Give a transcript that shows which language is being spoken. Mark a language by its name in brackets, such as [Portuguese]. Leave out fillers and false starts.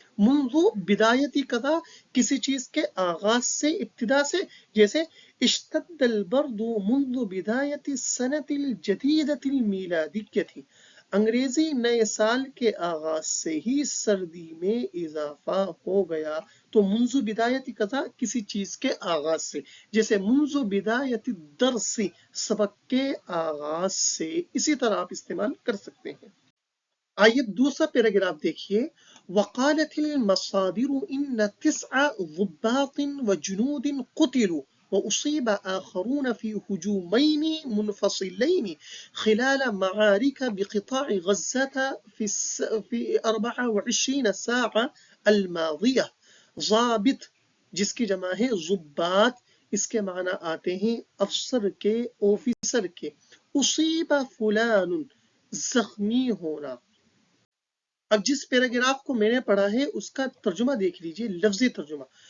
[Arabic] منذ بدایتی کذا، [Urdu] کسی چیز کے آغاز سے، ابتدا سے، جیسے [Arabic] اشتد البرد منذ بدایت السنة الجدیدة المیلادیة، [Urdu] انگریزی نئے سال کے آغاز سے ہی سردی میں اضافہ ہو گیا. تو [Arabic] منذ بدایت کذا، [Urdu] کسی چیز کے آغاز سے، جیسے [Arabic] منذ بدایت الدرس، [Urdu] سبق کے آغاز سے، اسی طرح آپ استعمال کر سکتے ہیں. آئیے دوسرا پیراگراف دیکھیے. [Arabic] وقالت المصادر ان 9 ضباط وجنود قتلوا وأصيب آخرون في هجومين منفصلين خلال معارك بقطاع غزة في 24 ساعة الماضية. [Urdu] ضابط جس کی جمع ہے ضباط، اس کے معنی آتے ہیں افسر کے، آفیسر کے. اصیب فلان، زخمی ہونا. اب جس پیراگراف کو میں نے پڑھا ہے اس کا ترجمہ دیکھ لیجئے، لفظی ترجمہ.